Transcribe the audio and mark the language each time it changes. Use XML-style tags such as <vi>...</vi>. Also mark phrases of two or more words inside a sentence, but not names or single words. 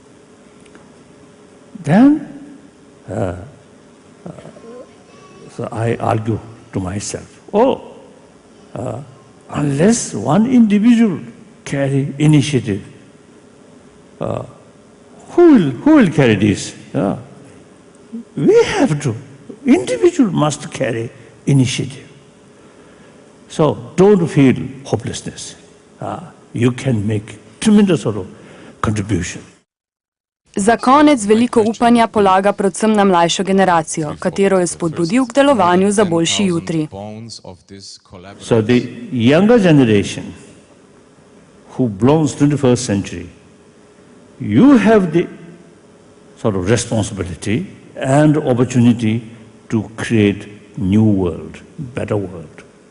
<en>Then, so I argue to myself, unless one individual carry initiative, who will carry this? We have to. Individual must carry initiative. So don't feel hopelessness. You can make tremendous sort of contribution.</en> <sl>Za konec veliko upanja polaga predvsem na mlajšo generacijo, katero je spodbudil k delovanju za boljši jutri.</sl> <en>So the younger generation who belongs to the 21st century, you have the sort of responsibility and opportunity to create new world, better world.</en>